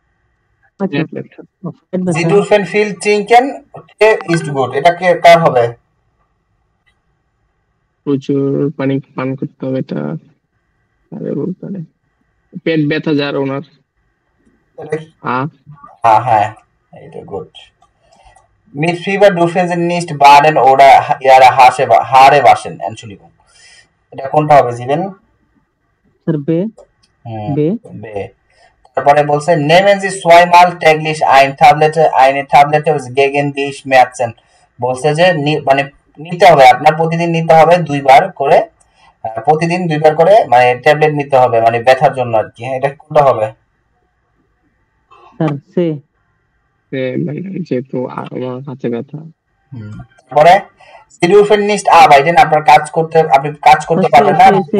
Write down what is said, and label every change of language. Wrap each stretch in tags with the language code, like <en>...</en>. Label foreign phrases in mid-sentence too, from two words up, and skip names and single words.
<de>Sie dürfen viel trinken, ist gut, এটা কি কার হবে?</de> <bn>প্রচুর পানি পান করতে হবে, এটা আরে বলতে পারে পেট ব্যথা যার ওনার। হ্যাঁ এটা গুড।</bn> <de>Mit Fieber dürfen Sie nicht baden oder Ihre Haare waschen, Entschuldigung.</de> <bn>এটা কোনটা হবে জিবেন? স্যার বে। তারপরে বলছে</bn> <de>nehmen Sie 2-mal täglich eine Tablette gegen die Schmerzen,</de> <bn>বলছে যে মানে নিতে হবে, আপনার প্রতিদিন নিতে হবে 2 বার করে, প্রতিদিন 2 বার করে মানে ট্যাবলেট নিতে হবে, মানে ব্যথার জন্য আর কি। এটা কোনটা হবে? স্যার সে যেহেতু আমার হাতে ব্যথা। পরে</bn> <de>Sie dürfen nicht arbeiten,</de> <bn>আপনার কাজ করতে আপনি কাজ করতে পারবেন না,</bn>